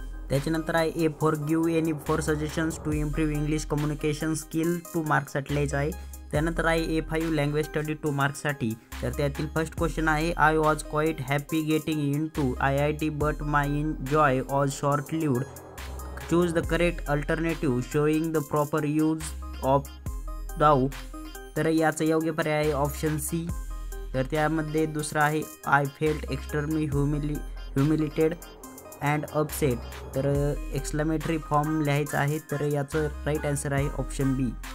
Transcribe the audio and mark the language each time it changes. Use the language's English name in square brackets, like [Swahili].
[Marathi] त्याच्यानंतर आहे A4 [English] give any 4 suggestions to improve English communication skill [Marathi] 2 मार्क्ससाठी लिहायचं आहे। त्यानंतर आहे A5 लँग्वेज स्टडी 2 मार्क्ससाठी। तर त्यातील फर्स्ट क्वेश्चन आहे [English] I was quite happy getting in to IIT but my enjoy was short lived. Choose the correct alternative showing the proper use of thou. [Marathi] तर याचा योग्य पर्याय आहे ऑप्शन सी। तर त्यामध्ये दुसरा आहे [English] I felt extremely humiliated and upset. [Marathi] तर एक्सक्लेमेटरी फॉर्म लिहायचा आहे। तर याचं राईट आन्सर आहे ऑप्शन बी।